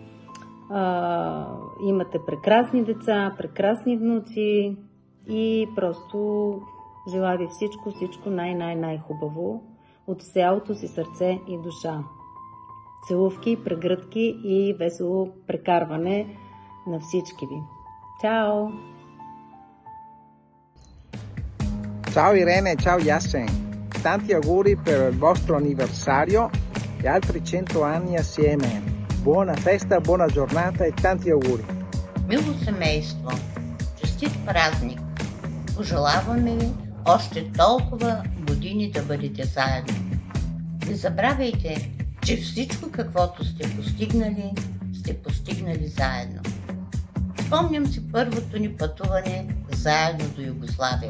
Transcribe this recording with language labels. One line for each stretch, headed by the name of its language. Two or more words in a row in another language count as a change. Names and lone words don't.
Bulgarian: Имате прекрасни деца, прекрасни внуци и просто желая ви всичко най-хубаво от цялото си сърце и душа. Целувки, прегръдки и весело прекарване на всички ви.
Italian: Ciao! Ciao Irene, ciao Yassen. Tanti auguri per il vostro anniversario e altri 100 anni assieme. Buona festa, buona giornata e tanti auguri.
Bulgarian: Мило семейство, честит празник! Пожелаваме ви още толкова години да бъдете заедно. Не забравяйте, че всичко, каквото сте постигнали заедно. Спомням си първото ни пътуване заедно до Югославия.